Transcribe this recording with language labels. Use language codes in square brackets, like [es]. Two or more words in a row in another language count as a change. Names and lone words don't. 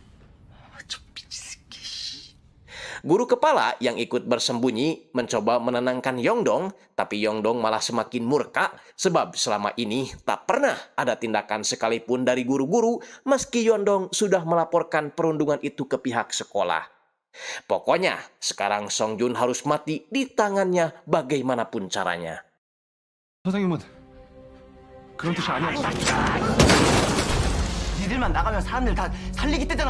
[id] Guru kepala yang ikut bersembunyi mencoba menenangkan Yongdong, tapi Yongdong malah semakin murka sebab selama ini tak pernah ada tindakan sekalipun dari guru-guru meski Yongdong sudah melaporkan perundungan itu ke pihak sekolah. Pokoknya sekarang Songjun harus mati di tangannya bagaimanapun caranya. [ko] 선생님은 그런 뜻이 아니었어. 니들만 나가면 사람들 다 살리기 때잖아.